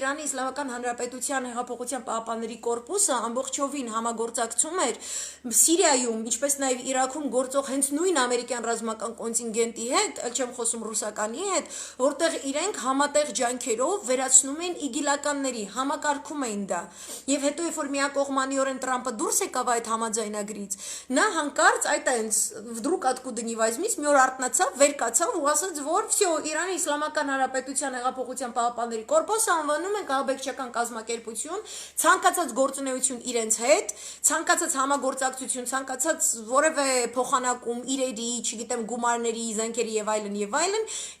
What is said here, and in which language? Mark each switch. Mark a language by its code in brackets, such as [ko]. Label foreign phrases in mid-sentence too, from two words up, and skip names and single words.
[hy] Իրանի Իսլամական Հանրապետության Հեղափոխության պահապանների կորպուսը ամբողջովին համագործակցում էր Սիրիայում, ինչպես նաև Իրաքում գործող հենց նույն ամերիկյան ռազմական կոնտինգենտի հետ, ել չեմ խոսում ռուսականի հետ, որտեղ իրենք համատեղ ջանքեր վերացնում են իգիլականների, համակարգում էին դա։ Եվ հետո երբ որ միակողմանիորեն Տրամփը դուրս եկավ այդ համաձայնագրից, նա հանկարծ այդ այնց վդրուկ [ru] откуда не возьмись, [hy] մի օր արթնացավ, վեր կացավ ու ասաց, որ всё, Իրանի Իսլամական Հանրապետության Հեղափոխության պահապանների կորպուսը անվանում են ահաբեկչական կազմակերպություն, ցանկացած գործունեություն իրենց հետ, ցանկացած համագործակցություն, ցանկացած որևէ փոխանակում իրերի, չգիտեմ, գումարների, զենքերի եւ այլն,